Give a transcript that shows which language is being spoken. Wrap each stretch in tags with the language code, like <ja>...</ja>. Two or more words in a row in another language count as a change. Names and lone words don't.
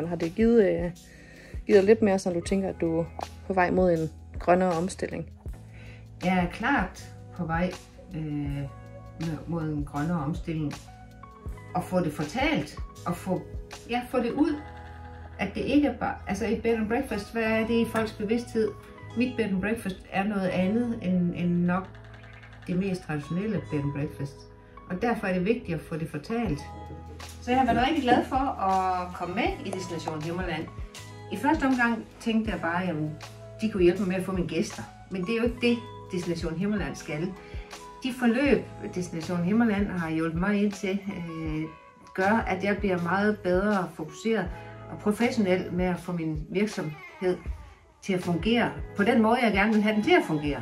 <da>Har det givet lidt mere, så du tænker, at du er på vej mod en grønnere omstilling? Jeg er klart på vej mod en grønnere omstilling. Og få det fortalt, og få det ud, at det ikke er bare, altså et</da> <en>bed and breakfast,</en> <da>hvad er det i folks bevidsthed? Mit</da> <en>bed and breakfast</en> <da>er noget andet end nok det mest traditionelle</da> <en>bed and breakfast.</en> <da>Og derfor er det vigtigt at få det fortalt. Så jeg har været rigtig glad for at komme med i Destination Himmerland. I første omgang tænkte jeg bare, at de kunne hjælpe mig med at få mine gæster. Men det er jo ikke det, Destination Himmerland skal. De forløb, Destination Himmerland har hjulpet mig ind til, gør, at jeg bliver meget bedre fokuseret og professionel med at få min virksomhed til at fungere på den måde, jeg gerne vil have den til at fungere.</da>